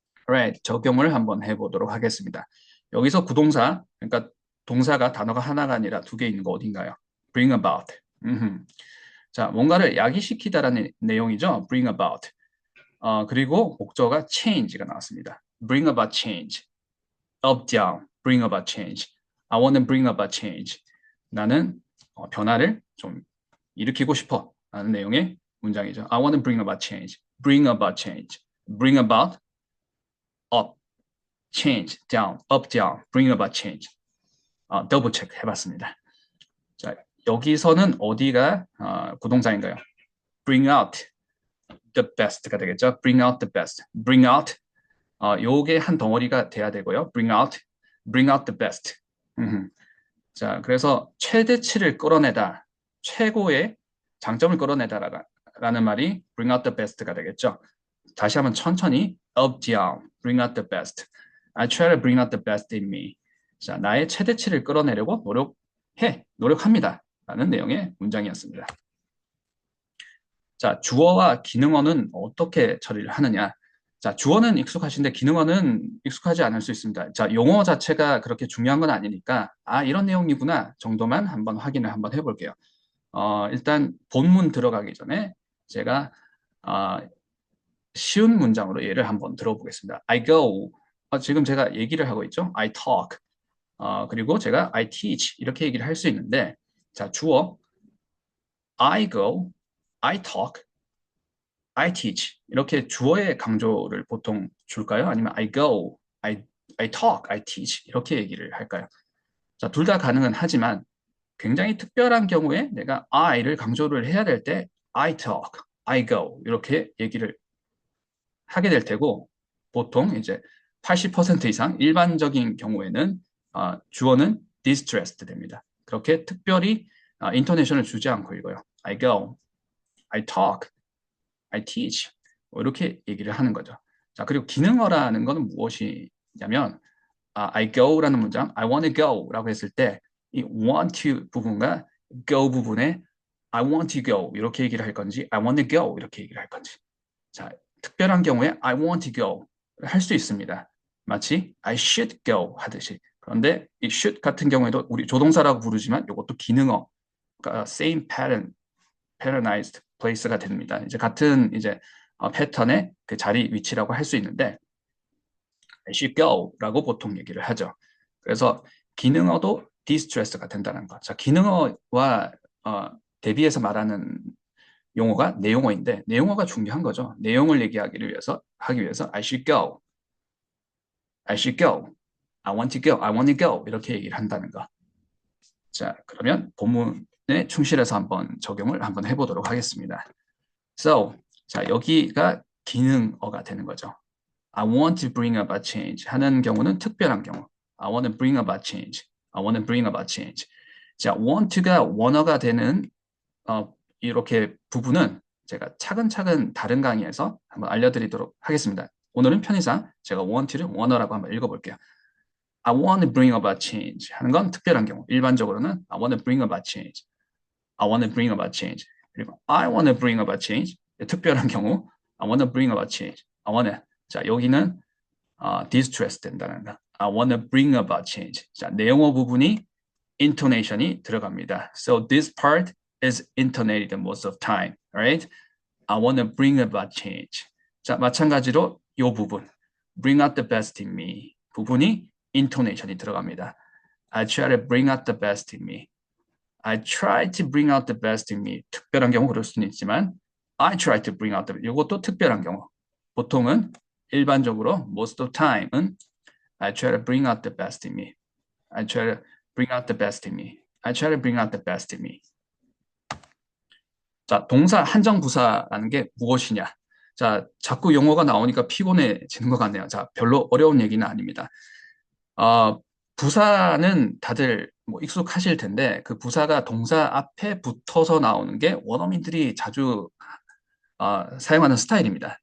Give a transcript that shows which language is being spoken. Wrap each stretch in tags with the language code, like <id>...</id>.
<ko>Alright, 적용을 한번 해보도록 하겠습니다. 여기서 구동사, 그러니까 동사가 단어가 하나가 아니라 두 개 있는 거 어딘가요?</ko> <en>bring about.</en> <ko>자, 뭔가를 야기시키다라는 내용이죠.</ko> <en>bring about.</en> <ko>그리고 목적어가 change가 나왔습니다.</ko> <en>bring about change. up, down, bring about change. I want to bring about change.</en> <ko>나는 변화를 좀 일으키고 싶어. 라는 내용의 문장이죠.</ko> <en>I want to bring about change. bring about change. bring about up, change, down, up, down, bring about change.</en> <ko>더블 체크 해봤습니다. 자, 여기서는 어디가 구동사인가요?</ko> <en>bring out the best가 되겠죠. bring out the best.</en> <ko>bring out 요게 한 덩어리가 돼야 되고요.</ko> <en>bring out the best.</en> <ko>자, 그래서 최대치를 끌어내다, 최고의 장점을 끌어내다라는 말이 bring out the best가 되겠죠. 다시 한번 천천히</ko> <en>up, down, bring out the best. I try to bring out the best in me.</en> <ko>자, 나의 최대치를 끌어내려고 노력합니다. 라는 내용의 문장이었습니다. 자, 주어와 기능어는 어떻게 처리를 하느냐? 자, 주어는 익숙하신데 기능어는 익숙하지 않을 수 있습니다. 자, 용어 자체가 그렇게 중요한 건 아니니까 이런 내용이구나 정도만 한번 확인을 한번 해볼게요. 일단 본문 들어가기 전에 제가 쉬운 문장으로 예를 한번 들어보겠습니다.</ko> <en>I go</en> <ko>지금 제가 얘기를 하고 있죠.</ko> <en>I talk.</en> <ko>그리고 제가 I teach 이렇게 얘기를 할 수 있는데 자, 주어</ko> <en>I go, I talk, I teach</en> <ko>이렇게 주어의 강조를 보통 줄까요? 아니면</ko> <en>I go, I talk, I teach</en> <ko>이렇게 얘기를 할까요? 자, 둘 다 가능은 하지만 굉장히 특별한 경우에 내가 I를 강조를 해야 될 때</ko> <en>I talk, I go</en> <ko>이렇게 얘기를 하게 될 테고 보통 이제 80% 이상 일반적인 경우에는 주어는 distressed 됩니다. 그렇게 특별히 인토네이션을 주지 않고 읽어요.</ko> <en>I go, I talk, I teach</en> <ko>뭐 이렇게 얘기를 하는 거죠. 자, 그리고 기능어라는 것은 무엇이냐면 I go라는 문장,</ko> <en>I want to go</en> <ko>라고 했을 때 이 want to 부분과 go 부분에 I want to go 이렇게 얘기를 할 건지 I want to go 이렇게 얘기를 할 건지 자, 특별한 경우에 I want to go 할 수 있습니다. 마치</ko> <en>I should go</en> <ko>하듯이. 그런데 이 should 같은 경우에도 우리 조동사라고 부르지만 이것도 기능어, 그러니까</ko> <en>same pattern, patternized place</en> <ko>가 됩니다. 이제 같은 이제 패턴의 그 자리 위치라고 할 수 있는데</ko> <en>I should go</en> <ko>라고 보통 얘기를 하죠. 그래서 기능어도 distress가 된다는 거. 자, 기능어와 대비해서 말하는 용어가 내용어인데 내용어가 중요한 거죠. 내용을 얘기하기 위해서</ko> <en>I should go, I should go, I want to go, I want to go</en> <ko>이렇게 얘기를 한다는 거. 자, 그러면 본문에 충실해서 한번 적용을 한번 해보도록 하겠습니다. So, 자 여기가 기능어가 되는 거죠.</ko> <en>I want to bring about change</en> <ko>하는 경우는 특별한 경우.</ko> <en>I want to bring about change. I want to bring about change.</en> <ko>자, want가 wanna가 되는 이렇게 부분은 제가 차근차근 다른 강의에서 한번 알려드리도록 하겠습니다. 오늘은 편의상 제가 want를 wanna라고 한번 읽어볼게요.</ko> <en>I want to bring about change</en> <ko>하는 건 특별한 경우. 일반적으로는</ko> <en>I want to bring about change. I want to bring about change.</en> <ko>그리고</ko> <en>I want to bring about change.</en> <ko>특별한 경우</ko> <en>I want to bring about change. I want to.</en> <ko>자, 여기는 distress 된다는 거.</ko> <en>I want to bring about change.</en> <ko>자, 내용어 부분이 intonation이 들어갑니다.</ko> <en>So this part is intonated most of time, right? I want to bring about change.</en> <ko>자, 마찬가지로 이 부분, bring out the best in me 부분이 intonation이 들어갑니다.</ko> <en>I try to bring out the best in me. I try to bring out the best in me.</en> <ko>특별한 경우 그럴 수는 있지만</ko> <en>I try to bring out the</en> <ko>이것도 특별한 경우. 보통은 일반적으로</ko> <en>most of time은 I try to bring out the best in me. I try to bring out the best in me. I try to bring out the best in me.</en> <ko>자, 동사 한정부사라는 게 무엇이냐? 자, 자꾸 용어가 나오니까 피곤해지는 것 같네요. 자, 별로 어려운 얘기는 아닙니다. 부사는 다들 뭐 익숙하실 텐데 그 부사가 동사 앞에 붙어서 나오는 게 원어민들이 자주 사용하는 스타일입니다.</ko>